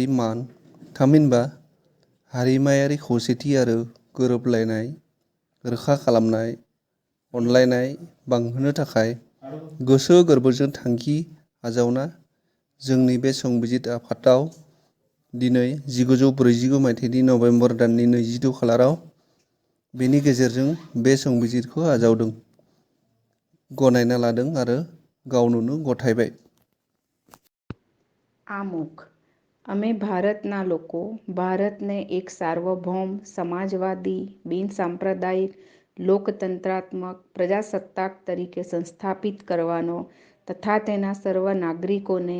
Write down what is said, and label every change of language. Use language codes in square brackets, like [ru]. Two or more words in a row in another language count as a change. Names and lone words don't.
[brx] मान थामहिनबा हारिमायारि खौसेथि आरो गोरोबलायनाय रोखा खालामनाय अनलायनाय बांहोनो थाखाय गोसो गोरबोजों थांखि आजावना जोंनि बे संबिजित आफादाव दिनै 1949 मायथाइनि नभेम्बर दाननि 22 खालाराव बेनि गेजेरजों बे संबिजितखौ आजावदों, गनायना लादों आरो गावनो गथायबाय। [gu] આમુખ અમે ભારતના લોકો ભારતને એક સાર્વભૌમ સમાજવાદી બિનસાંપ્રદાયિક લોકતંત્રાત્મક પ્રજાસત્તાક તરીકે સંસ્થાપિત કરવાનો તથા તેના સર્વ નાગરિકોને